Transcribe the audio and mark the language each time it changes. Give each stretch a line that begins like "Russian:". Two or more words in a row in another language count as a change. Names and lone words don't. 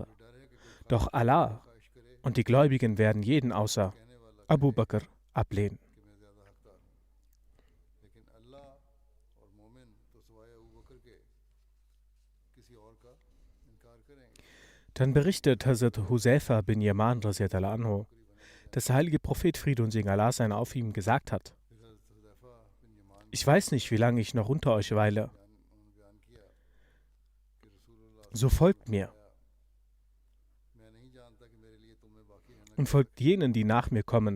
German: Doch Allah und die Gläubigen werden jeden außer Abu Bakr ablehnen. Dann berichtet Hazrat Huzaifa bin Yaman
Arabic: رضي الله عنه,
German: dass der heilige Prophet, Friede und Segen Allah seien auf ihm, gesagt hat: Ich weiß nicht, wie lange ich noch unter euch weile. So folgt mir und folgt jenen, die nach mir kommen.